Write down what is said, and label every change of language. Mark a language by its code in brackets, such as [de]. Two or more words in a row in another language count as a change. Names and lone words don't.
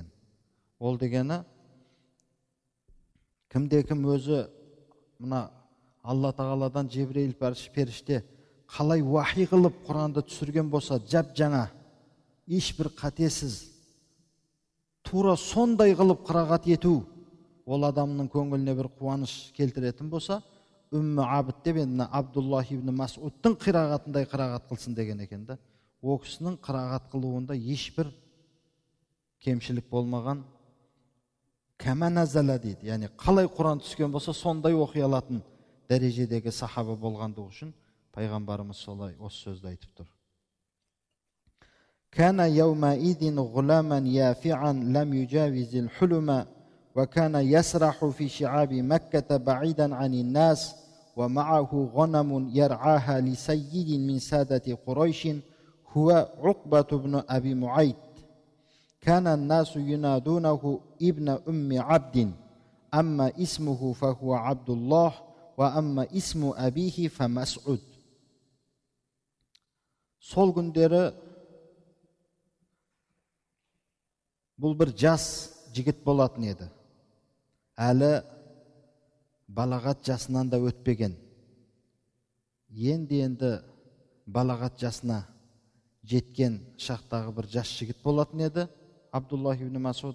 [kk] Ол дегені кімде-кім өзі мына Алла тағаладан Жебреил періште қалай вахи қылып Құранды түсірген болса, жап жаңа, ешбір қатесіз, тура сондай қылып қырағат ету ол адамның көңіліне бір қуаныш келтіретін болса, Умм Абд деп енді Абдуллах ибн Мас'удтың қирағатындай қырағат қылсын деген екен да. О кісінің қырағат қылуында ешбір кемшілік болмаған, [ar] كما نزل [kk] дейді, яғни қалай Құран түскен болса сондай оқи алатын дәрежедегі сахаба болғандығы үшін пайғамбарымыз солай осы сөзді айтып тұр. [ar] كان يومئذ غلاما يافعا لم يجاوز الحلم وكان يسرح في شعاب مكة بعيدا عن الناس ومعه غنم يرعاها لسيد من سادة قريش هو عقبة بن أبي معيط. كان الناس ينادونه ابن أم عبد أما اسمه فهو عبد الله وأما اسم أبيه فمسعود. [kk] Сол күндері бұл бір жас жігіт болатын еді. Әлі балағат жасынан да өтпеген. Енді балағат жасына жеткен шақтағы бір жас жігіт болатын еді Абдуллах ибн Мас'уд.